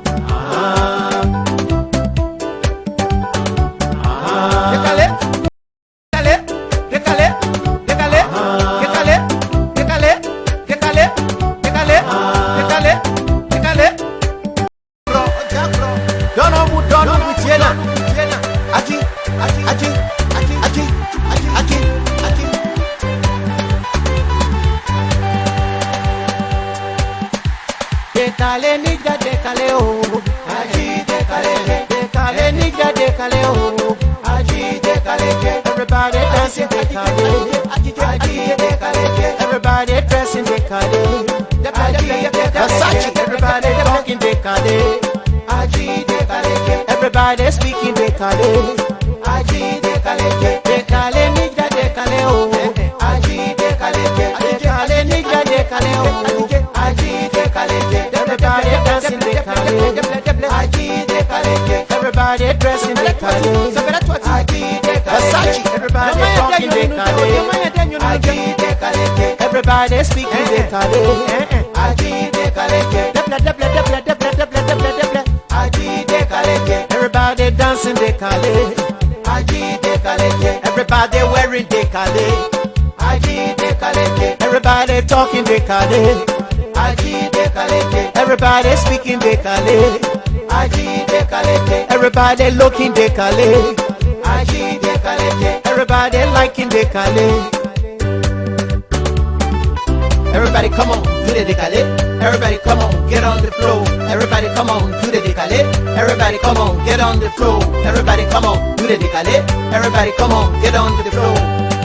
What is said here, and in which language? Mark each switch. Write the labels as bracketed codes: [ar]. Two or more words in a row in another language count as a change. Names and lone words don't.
[fr] Décalé, décalé, décalé, décalé, décalé, décalé, décalé, décalé, décalé, décalé. Dono Tiena. Aji, aji, aji, aji, aji, aji, aji. Décalé, nigga, décalé, oh. Aji, décalé, décalé, nigga, décalé, oh. Aji, décalé, [en] everybody dancing, [fr] décalé. Aji, décalé, [en] everybody dressing, [fr] décalé. Aji, [en] Versace, everybody talking, [fr] décalé. Aji, décalé, [en] everybody speaking, [fr] décalé. Aji, décalé, décalé, nigga, décalé, oh. Aji, décalé, décalé, nigga, décalé, oh. Aji, décalé, [en] everybody dancing, [fr] décalé. Aji, décalé, [en] everybody dressing, [fr] décalé. Aji, décalé, [en] Versace, everybody talking, [fr] décalé. Aji, décalé, [en] everybody speaking, [fr] décalé. Aji, décalé, Aji, décalé, [en] everybody dancing, [fr] décalé. Aji, décalé, [en] everybody wearing, [fr] décalé. Aji, décalé, [en] everybody talking, [fr] décalé. Aji, décalé, [en] everybody speaking, [fr] décalé. Aji, décalé, [en] everybody looking, [fr] décalé. Aji, décalé, [en] everybody liking, décalé. Everybody come on, do the décalé. Everybody come on, get on the floor. Everybody come on, do the décalé. Everybody come on, get on the floor. Everybody come on, do the décalé. Everybody come on, get on the floor.